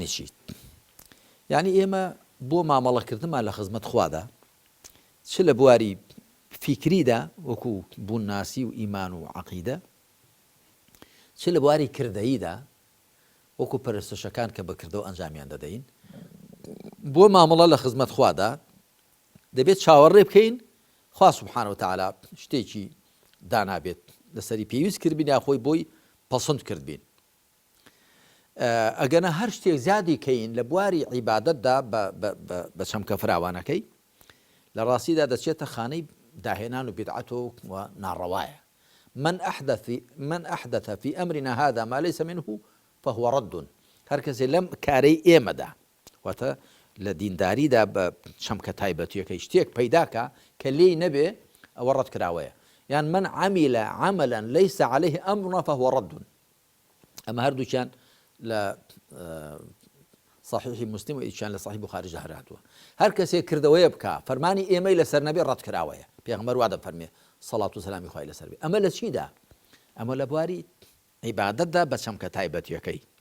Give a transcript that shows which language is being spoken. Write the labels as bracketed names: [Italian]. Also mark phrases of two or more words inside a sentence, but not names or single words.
[Central Kurdish] چی یعنی ئێمە بۆ مامەڵەکردنمان لە خزمەت خوادا چ لە بواری فیکریدا وەکو بوون ناسی و ئیمان و عەقیدە چ لە بواری کردەییدا وەکو پەرستشەکان کە بەکردەوە ئەنجامیان دەدەین بۆ مامەڵە لە خزمەت خوادا دەبێت چاوەڕێ بکەین خوا [Arabic] سوبحانەوە تەعالا [Central Kurdish] شتێکی دانابێت لەسەری پێویست کردبین یا خۆی بۆی پەسەند کردبین ئەگەنە هەر شتێک زیادی کەین لە بواری عیبادەتدا بە چەمکە فراوانەکەی لە ڕاستیدا دەچێتە خانەی داهێنان و بیدعەت و ناڕەوایە [Arabic] من أحدث في أمرنا هذا ما ليس منه فهو رد [Central Kurdish] هەر کەسێ لەم کارەی ئێمەدا واتە لە دینداریدا بە چەمکە تایبەتیەکەی شتێک پەیداکە کە لێی نەبێ ئەوە ڕەت کراوەیە یان [Arabic] من عمل عملا ليس عليه أمرنا فهو رد [Central Kurdish] ئەمە هەردووچیان لە صحیحی مسلم و ئیشان لە صحیح بخاری هاتووە هەر کەسێک کردەوەیە بکە فەرمانی ئێمەی لەسەر نەبێ ڕەت کراوەیە پێغەمبەر وا دەفەرمێ سەڵات و سەلامی خوای لەسەر بێ ئەمە لە چیدا ئەمە لە بواری عیبادەتدا بە چەمکە تایبەتیەکەی